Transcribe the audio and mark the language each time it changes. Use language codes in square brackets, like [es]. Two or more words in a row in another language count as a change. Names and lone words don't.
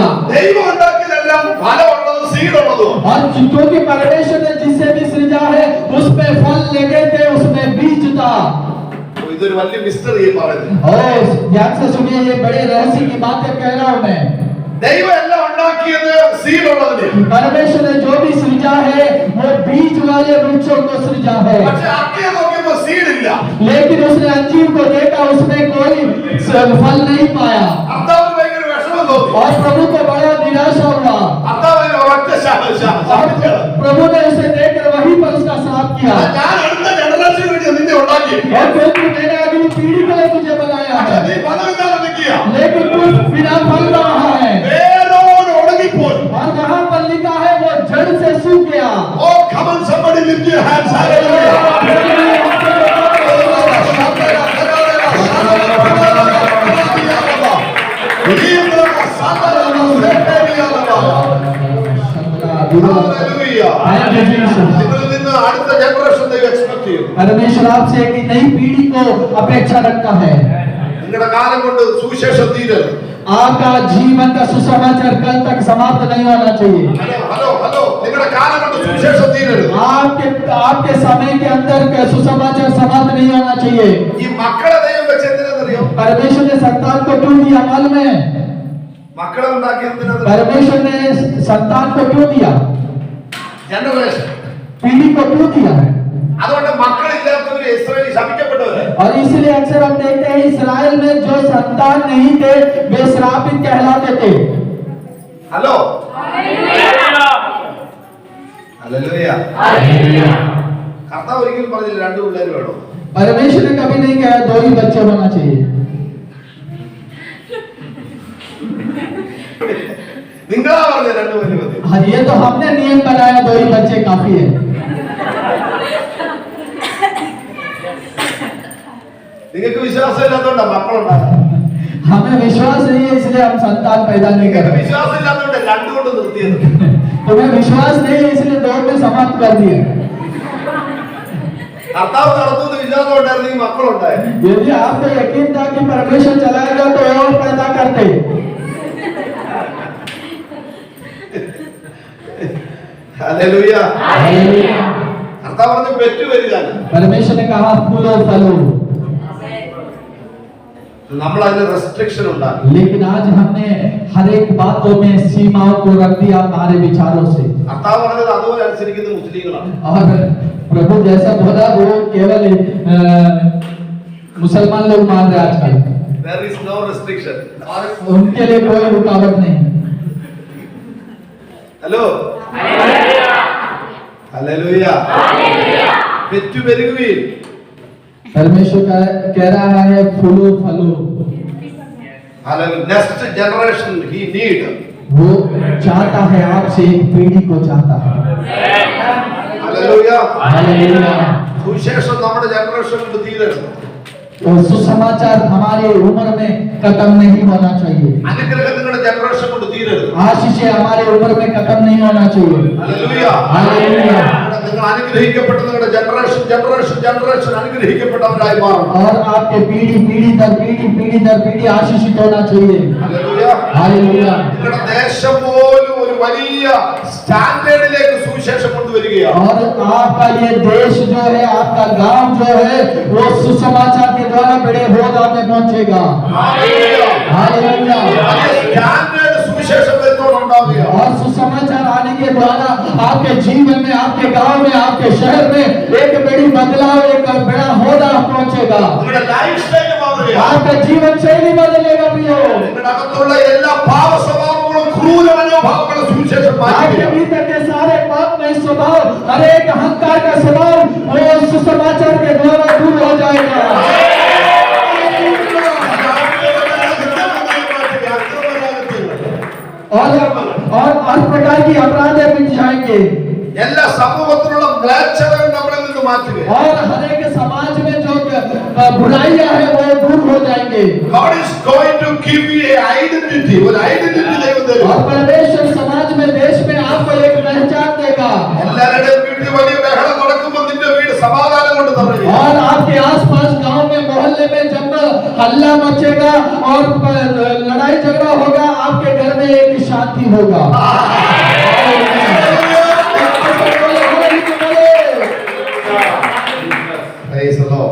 [ml] ദൈവം ഉണ്ടാക്കിയതെല്ലാം ഫലമുള്ളതും സീഡുള്ളതും. [hi] और क्योंकि परमेश्वर ने जिससे भी सृजा है उसमें फल लगे थे, उसमें बीज था। [ml] ഇതൊരു വലിയ മിസ്റ്ററി പറയുന്നത്. [hi] और ध्यान से सुनिए, ये बड़े रहस्य की बातें कह रहा हूं मैं। [ml] ദൈവം എല്ലാം ഉണ്ടാക്കിയത് സീഡുള്ളതിന്. [hi] परमेश्वर ने जो भी सृजा है वो बीज वाले वृक्षों को सृजा है। [ml] പക്ഷെ അത്തിയെ നോക്കിയപ്പോൾ സീഡില്ല. [hi] लेकिन उसने अंजीर को देखा उसमें कोई फल नहीं पाया [ml] അത്താവിന് ഭയങ്കര വിഷമം തോന്നി. [hi] और प्रभु को बड़ा निराशा हुआ। [ml] അത്താവിന് ഒരൊറ്റ ശാപിച്ചു. [hi] प्रभु ने उसे देखकर वहीं पर उसका श्राप किया। [ml] ഞാൻ അടുത്ത ജനറേഷന് വേണ്ടി നിന്നെ ഉണ്ടാക്കി. [hi] और क्योंकि मैंने अगली पीढ़ी के लिए तुझे बनाया है, [ml] നീ ഫലമില്ലാതെ നിൽക്കുക. [hi] लेकिन तू बिना फल रहा है। [ml] വേരോട് ഉണങ്ങിപ്പോയി. [hi] और वहां पर लिखा है वो जड़ से सूख गया। [en] Oh, come on, somebody lift your hands. Hallelujah. [ml] അടുത്ത ജനറേഷൻ ദൈവം എക്സ്പെക്ട് ചെയ്യുന്നു. [hi] परमेश्वर आपसे एक नई पीढ़ी को अपेक्षा रखता है। [ml] നിങ്ങളുടെ കാലം കൊണ്ട് സുവിശേഷം തീരരുത്. [hi] आपका जीवन का सुसमाचार कल तक समाप्त नहीं होना चाहिए। [ml] ഹലോ നിങ്ങളുടെ കാലം കൊണ്ട് സുവിശേഷം തീരരുത്. [hi] आपके समय के अंदर का सुसमाचार समाप्त नहीं होना चाहिए। [ml] ഈ മക്കളെ ദൈവം വെച്ച് എന്തിനാണെന്നറിയോ? [hi] परमेश्वर ने संतान को क्यों दिया मालूम है? [ml] മക്കളെ ഉണ്ടാക്കി എന്തിനാണെന്നറിയോ? [hi] परमेश्वर ने संतान को क्यों दिया? [ml] ജനറേഷൻ. [hi] पीढ़ी को क्यों दिया है? [ml] അതുകൊണ്ട് മക്കളില്ലാത്തവര് ഇസ്രായേലിൽ ശപിക്കപ്പെട്ടവര്. [hi] और इसलिए अक्सर हम देखते हैं इस्राएल में जो संतान नहीं थे वे श्रापित कहलाते थे। [ml] ഹലോ ഹല്ലേലൂയ. കർത്താവ് ഒരിക്കലും പറഞ്ഞില്ല 2 പിള്ളേർ വേണം. [hi] परमेश्वर ने कभी नहीं कहा 2 ही बच्चे होना चाहिए। [ml] നിങ്ങളാ പറഞ്ഞ 2 പേര് മതി. [hi] हाँ, ये तो हमने नियम बनाया 2 ही बच्चे काफी है। [ml] നിങ്ങൾക്ക് വിശ്വാസം ഇല്ലാത്തതുകൊണ്ടാ മക്കളുണ്ടാകുന്നത്. [hi] हमें विश्वास नहीं है इसलिए हम संतान पैदा नहीं कर [ml] നിങ്ങൾക്ക് [hi] रहे। [ml] വിശ്വാസം ഇല്ലാത്തതുകൊണ്ട് 2 കൊണ്ട് നിർത്തിയത്. [hi] तुम्हें विश्वास नहीं है इसलिए 2 में समाप्त कर दिया। [ml] കർത്താവ് നടത്തുന്ന വിശ്വാസം ഉണ്ടായിരുന്നെങ്കിൽ മക്കളുണ്ടായിരുന്നു. [hi] यदि आपको यकीन था कि परमेश्वर चलाएगा तो और पैदा करते। [ml] ഹല്ലേലൂയ. കർത്താവ് പറഞ്ഞു പെറ്റു വരികയാണ്. [hi] परमेश्वर ने कहा फूलो फलो, [ml] നമ്മൾ അതിന് റെസ്ട്രിക്ഷൻ ഉണ്ടാക്കി. [hi] लेकिन आज हमने हर एक बातों में सीमाओं को रख दिया हमारे विचारों से। [ml] കർത്താവ് പറഞ്ഞത് അതുപോലെ അനുസരിക്കുന്ന മുസ്ലിങ്ങളാണ്. [hi] और प्रभु जैसा बोला वो केवल मुसलमान लोग मान रहे आजकल। [en] There is no restriction. [hi] और उनके लिए कोई रुकावट नहीं। [ml] ഹലോ ഹല്ലേലൂയ. പെറ്റു പെരുകുവീൻ. [hi] परमेश्वर कह रहा है फूलो फलो। [en] ഹല്ലേലൂയ. next generation he need. [hi] वो चाहता है आपसे एक पीढ़ी को चाहता है। [ml] ഹല്ലേലൂയ. [hi] हालेलुया। [ml] സുവിശേഷം നമ്മുടെ ജനറേഷൻ കൊണ്ട് തീരരുത്. [hi] तो सुसमाचार हमारे उम्र में खत्म नहीं होना चाहिए। [ml] അനുഗ്രഹം നിങ്ങളുടെ ജനറേഷൻ കൊണ്ട് തീരരുത്. [hi] आशीषें हमारे उम्र में खत्म नहीं होना चाहिए। [ml] ഹല്ലേലൂയ. [hi] हालेलुया। [ml] നിങ്ങൾ അനുഗ്രഹിക്കപ്പെട്ട നിങ്ങളുടെ ജനറേഷൻ അനുഗ്രഹിക്കപ്പെട്ടവരായി മാറണം. [hi] और आपके पीढ़ी दर पीढ़ी आशीषित होना चाहिए। [ml] ഹല്ലേലൂയ. [hi] हालेलुया। [ml] നിങ്ങളുടെ ദേശം പോലും ഒരു വലിയ സ്റ്റാൻഡേർഡിലേക്ക് സുവിശേഷം കൊണ്ടുവരികയാണ്. [hi] और आपका ये देश जो है, आपका गांव जो है, वो सुसमाचार के द्वारा बड़े होदा में पहुंचेगा। हालेलुया। [ml] സ്റ്റാൻഡേർഡ് സുവിശേഷം വരുന്നോണ്ടുണ്ടാവുക. [hi] और सुसमाचार आने के द्वारा आपके जीवन में, आपके गांव में, आपके शहर में एक बड़ी बदलाव, एक बड़ा होदा पहुंचेगा। [ml] നിങ്ങളുടെ [en] life style [ml] മാറുകയാണ്. [hi] आपका जीवन शैली बदलेगा प्रियो। [ml] നിങ്ങളുടെ അകത്തുള്ള എല്ലാ പാപ സ്വഭാവങ്ങളും ക്രൂര മനോഭാവങ്ങളും സുവിശേഷം [hi] आपके [ml] മാറ്റുക. [hi] भीतर के सारे पापमय स्वभाव, हर एक अहंकार का स्वभाव वो सुसमाचार के द्वारा दूर हो जाएगा। और हर प्रकार की अपराध मिट जाएंगे [ml] എല്ലാ സമൂഹത്തിലുള്ള മ്ലേച്ഛതകൾ നമ്മളിൽ നിന്ന് മാറ്റുക. [hi] और हर एक समाज में जो बुराइयां है वो दूर हो जाएंगे। [en] God is going to give you a identity. [ml] ഒരു ഐഡന്റിറ്റി ദൈവം തരും. [hi] और परमेश्वर समाज में देश में आपको एक पहचान देगा। [ml] എല്ലാവരുടെയും വീട്ടിൽ വലിയ ബഹളം നടക്കുമ്പോൾ നിന്റെ വീട് സമാധാനം കൊണ്ട് നിറയും. [hi] और आपके आसपास गांव में मोहल्ले में जब हल्ला मचेगा और लड़ाई झगड़ा होगा, आपके घर में एक शांति होगा। [en] Praise the Lord.